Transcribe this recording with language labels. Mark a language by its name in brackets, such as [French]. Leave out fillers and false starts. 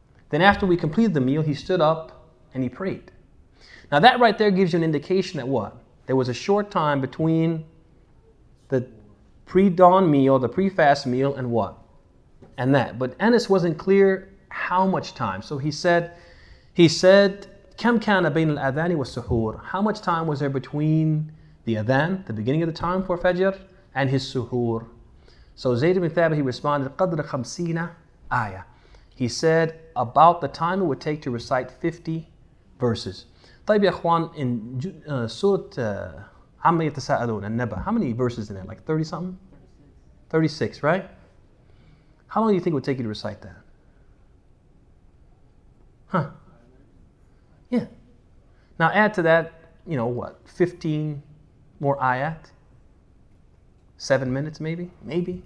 [English] Then after we completed the meal, he stood up and he prayed. Now that right there gives you an indication that what? There was a short time between the pre-dawn meal, the pre-fast meal, and what? And that. But Anas wasn't clear how much time. So he said, [Arabic] كم كان بين الأذان والسحور? [English] How much time was there between the adhan, the beginning of the time for Fajr, and his suhoor? So Zayd ibn Thabit, he responded, [Arabic] قدر 50 آية. [English] He said about the time it would take to recite 50 verses. [Arabic] طيب يا اخوان, [English] in سورة عما يتساءلون النبأ, how many verses in it? Like 30 something? 36, right? How long do you think it would take you to recite that? Huh? Yeah. Now add to that, 15 more ayat? 7 minutes maybe? Maybe.